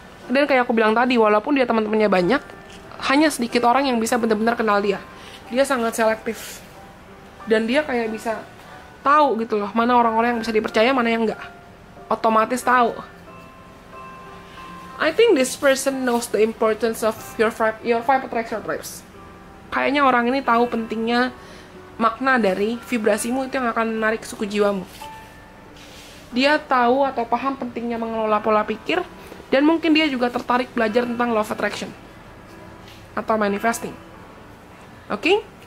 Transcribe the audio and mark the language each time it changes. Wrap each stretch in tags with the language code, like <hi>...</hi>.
<id>Dan kayak aku bilang tadi, walaupun dia teman-temannya banyak, hanya sedikit orang yang bisa benar-benar kenal dia. Dia sangat selektif. Dan dia kayak bisa tahu gitu loh, mana orang-orang yang bisa dipercaya, mana yang enggak. Otomatis tahu.</id> <en>I think this person knows the importance of your five attraction types.</en> <id>Kayaknya orang ini tahu pentingnya makna dari vibrasimu itu yang akan menarik suku jiwamu. Dia tahu atau paham pentingnya mengelola pola pikir, dan mungkin dia juga tertarik belajar tentang law of attraction atau manifesting. Oke?</id>